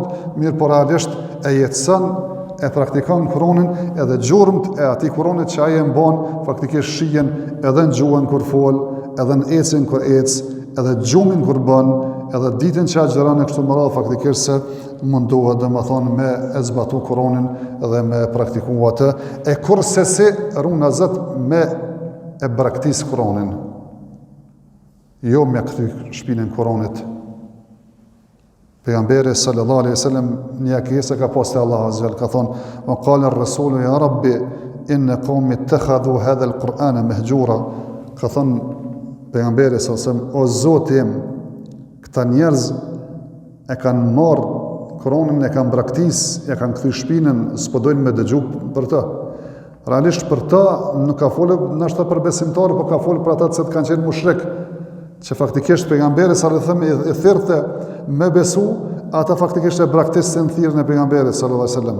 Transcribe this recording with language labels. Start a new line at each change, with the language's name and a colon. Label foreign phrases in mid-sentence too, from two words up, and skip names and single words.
Albanian: mirë por realisht e jetëson, e praktikon Koranin, edhe gjurmët e atij Koranit që ai e mban, faktikisht shihen edhe në gjuhën kur fol, edhe në ecën kur ec, edhe gjumin kur bën, edhe ditën që agjeron e kështu me radhë, faktikisht se mundohet domethënë me e zbatu Koranin dhe me praktiku atë, e kurse si runa Zot me e braktis Koranin. Jo me këty shpinën Koranit. Pejgamberi
Arabic: صلى الله عليه وسلم
Albanian: një akese ka pas te Allahu azza ka thonë:
Arabic: "وقال الرسول يا رب إن قومي اتخذوا هذا القرآن مهجورا."
Albanian: Ka thonë pejgamberi
Arabic: صلى الله عليه وسلم:
Albanian: "O Zoti im, këta njerëz e kanë marrë Koranin, e kanë braktis, e kanë kthy shpinën, s'po dojnë me dëgju për të." Realisht për të nuk ka folë ndoshta për besimtarë, por ka folë për ata që kanë qenë mushrik, që faktikisht pejgamberi
Arabic: صلى الله عليه وسلم
Albanian: i thirrte me besu, ata faktikisht e braktisin thirrjen e pejgamberit
Arabic: صلى الله عليه وسلم.